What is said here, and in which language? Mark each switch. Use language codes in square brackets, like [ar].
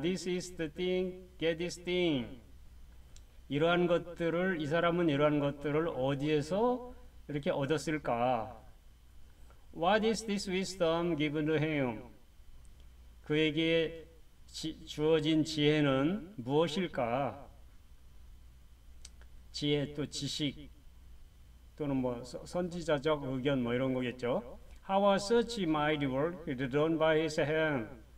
[en] This is the thing. Get this thing. [ko] 이러한 것들을 이 사람은 이러한 것들을 어디에서 이렇게 얻었을까? [en] What is this wisdom given to him? [ko] 그에게 주어진 지혜는 무엇일까? 지혜 또 지식 또는 뭐 선지자적 의견 뭐 이런 거겠죠. [en] How was such mighty work done by his hand?